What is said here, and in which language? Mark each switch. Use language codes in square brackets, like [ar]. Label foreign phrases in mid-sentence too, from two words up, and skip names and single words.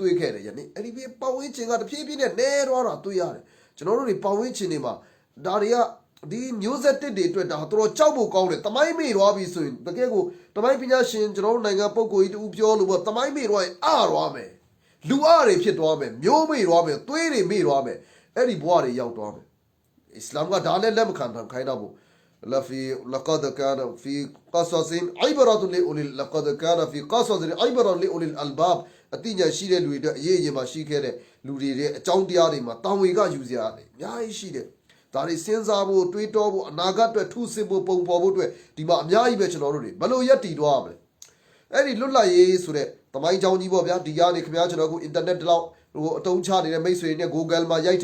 [my] တွေ့ခဲ့တယ်ယနေ့အဲ့ဒီပတ်ဝန်းကျင်ကတဖြည်းဖြည်းနဲ့နဲသွားတာတွေ့ရတယ်ကျွန်တော်တို့တွေပတ်ဝန်းကျင်တွေမှာဒါတွေကဒီမျိုးဆက်တစ်တွေအတွက်ဒါတော်ကြောက်ဖို့ကောင်းတယ်တမိုင်းမေ့သွားပြီဆိုရင်တကယ်ကိုတမိုင်းပညာရှင်ကျွန်တော်တို့နိုင်ငံပုဂ္ဂိုလ်ကြီးတူပြောလို့ပေါ့တမိုင်းမေ့သွားရင်သွားမယ်လူအားတွေဖြစ်သွားမယ်မျိုးမေ့သွားမယ်သွေးတွေမေ့သွားမယ်အဲ့ဒီဘဝတွေရောက်သွားမယ်အစ္စလာမ်ကဒါလည်းလက်မခံခိုင်းတော့ဘူး [ar] لقد كان في قصص عبرة لأولي لقد كان في قصص عبرة لأولي الألباب [my] အတိညာရှိတဲ့လူတွေအတွက်အရေးအရင်မှာရှိခဲ့တဲ့လူတွေရဲ့အကြောင်းတရားတွေမှာတောင်ဝေကယူစရာတယ်အများကြီးရှိတယ်ဒါတွေစဉ်းစားဖို့တွေးတောဖို့အနာဂတ်အတွက်ထုစစ်ဖို့ပုံ ဖော်ဖို့အတွက်ဒီမှာအများကြီးပဲကျွန်တော်တို့တွေဘယ်လိုရက်တည်သွားရမလဲအဲ့ဒီလွတ်လပ်ရေးဆိုတဲ့သမိုင်းကြောင်းကြီးပေါ့ဗျာဒီကနေခင်ဗျားကျွန်တော်ကိုအင်တာနက်တော့ဟိုအတုံးချနေတဲ့မိတ်ဆွေတွေနဲ့ Google မှာရိုက်ထ